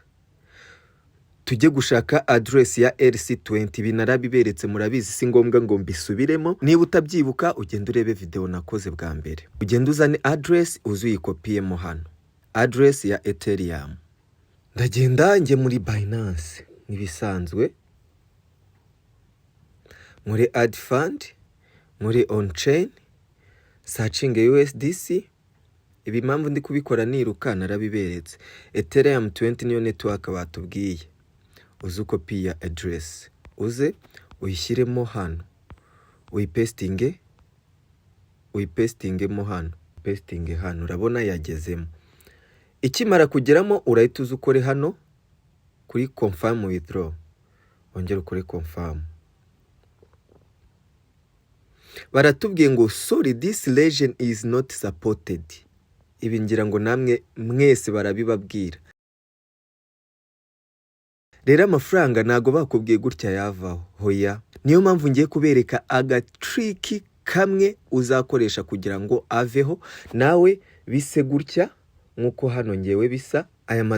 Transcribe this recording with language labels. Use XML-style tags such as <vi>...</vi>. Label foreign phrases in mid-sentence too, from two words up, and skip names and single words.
<rw>Tujye gushaka address ya RC20, binarabiberetse murabizi, si ngombwa ngo mbisubiremo. Niba utabyibuka ugenda urebe video nakoze bwa mbere, ugenda uzane address uzuyikopiyemo hano, address ya Ethereum. Ndagenda njye muri Binance nibisanzwe, muri</rw> <en>add fund,</en> <rw>muri</rw> <en>on chain,</en> <rw>searching USDC. Ibi mpamvu ndi kubikora niruka narabiberetse. Ethereum 20 niyo network batubwiye. Uzu copy ya address, uze uyishyiremo hano, uyipestingemo hano, pasting hano. Urabona yagezemo. Ikimara kugeramo urahita uza ukore hano kuri</rw> <en>confirm withdraw,</en> <rw>ongera ukore confirm. Baratubwiye ngo</rw> <en>sorry, this region is not supported.</en> <rw>Ibi ngira ngo namwe mwese barabibabwira. Rero amafaranga ntago bakubwiye gutya yavaho, hoya. Niyo mpamvu ngiye kubereka aga trick kamwe uzakoresha kugira ngo aveho nawe bise gutya nkuko hano ngewe bisa.</rw>